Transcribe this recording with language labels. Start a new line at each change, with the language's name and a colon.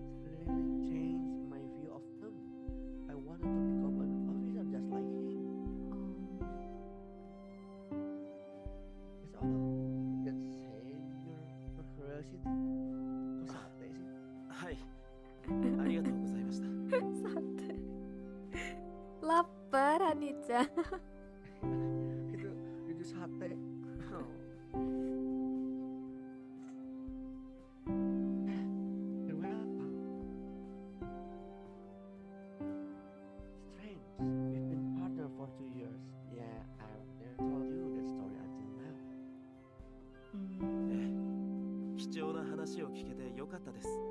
English: It really changed my view of them. I wanted to become an officer just like him. It's all that said your curiosity.
Indonesian: Kok sate sih?
Japanese: はいありがとうございました
Indonesian: Sate. Lapar, Hani-chan. itu sate.
English: You're welcome. Strange. We've been partners for 2 years. Yeah, I've never told you that story until now.
Japanese: ええ貴重な話を聞けてよかったです